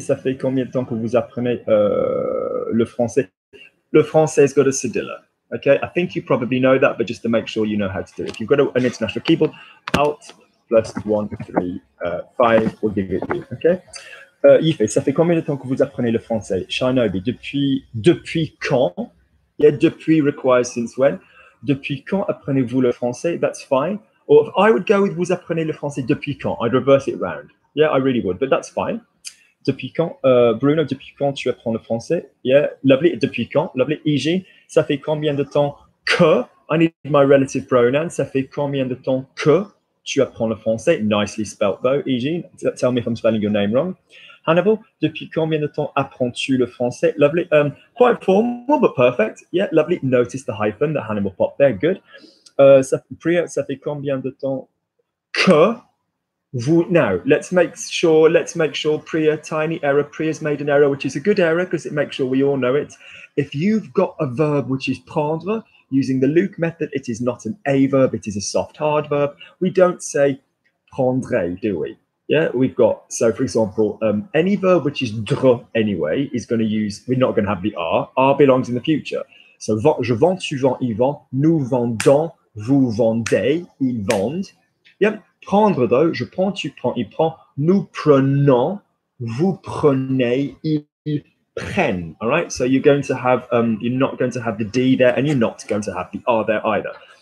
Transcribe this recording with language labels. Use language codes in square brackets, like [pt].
[fr] Ça fait combien de temps que vous apprenez le français? Le français [en] has got a cedilla. Okay, I think you probably know that, but just to make sure you know how to do it. If you've got an international keyboard, Alt plus 1, 3, 5 will give it to you. Okay. [fr] Yves, ça fait combien de temps que vous apprenez le français? Shinobi, depuis quand? [en] Yeah, [fr] depuis [en] requires since when. [fr] Depuis quand apprenez-vous le français? [en] That's fine. Or if I would go with [fr] vous apprenez le français depuis quand, [en] I'd reverse it round. Yeah, I really would, but that's fine. [fr] Depuis quand, Bruno, depuis quand tu apprends le français? [en] Yeah, lovely. [fr] Depuis quand? [en] Lovely. [fr] Iji, ça fait combien de temps que? [en] I need my relative pronoun. [fr] Ça fait combien de temps que tu apprends le français? [en] Nicely spelt though, Iji. Tell me if I'm spelling your name wrong. [fr] Hannibal, depuis combien de temps apprends-tu le français? [en] Lovely. Quite formal, but perfect. Yeah, lovely. Notice the hyphen that Hannibal popped there. Good. Priya, [fr] ça fait combien de temps que vous? [en] Now, let's make sure Priya, tiny error. Priya's made an error, which is a good error because it makes sure we all know it. If you've got a verb which is prendre, using the Luke method, it is not an a verb, it is a soft hard verb. We don't say prendrez, do we? Yeah, we've got, so for example, any verb which is dre anyway is going to use, we're not going to have the R. R belongs in the future. So, [fr] je vends, tu vends, il vend, nous vendons, vous vendez, ils vendent. [en] Yeah, [fr] prendre [en] though, [fr] je prends, tu prends, il prend, nous prenons, vous prenez, ils prennent. [en] All right, so you're going to have, you're not going to have the D there, and you're not going to have the R there either.